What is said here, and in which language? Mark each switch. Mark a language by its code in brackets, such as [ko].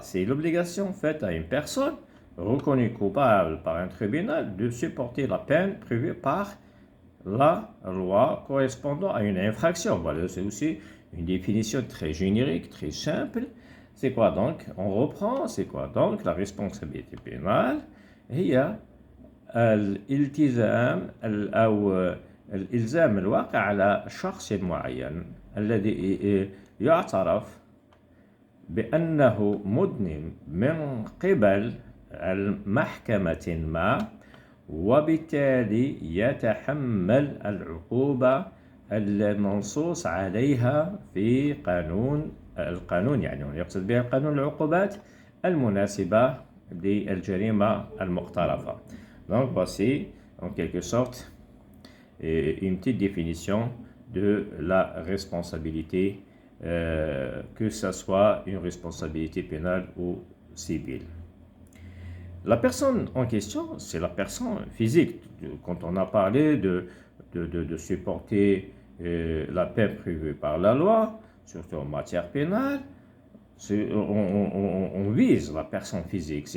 [fr] C'est l'obligation faite à une personne reconnue coupable par un tribunal de supporter la peine prévue par la loi correspondant à une infraction. Voilà, c'est aussi une définition très générique, très simple. C'est quoi donc? On reprend, c'est quoi donc la responsabilité pénale? [ar] هي الالتزام أو الإلزام الواقع على شخص معين الذي يعترف بأنه مذنب من قبل المحكمة ما وبالتالي يتحمل العقوبة المنصوص عليها في القانون يعني يقصد بها قانون العقوبات المناسبة للجريمة المقترفة. [fr] Donc voici en quelque sorte une petite définition de la responsabilité, que ce soit une responsabilité pénale ou civile. La personne en question, c'est la personne physique. Quand on a parlé de supporter la peine prévue par la loi, surtout en matière pénale, on vise la personne physique.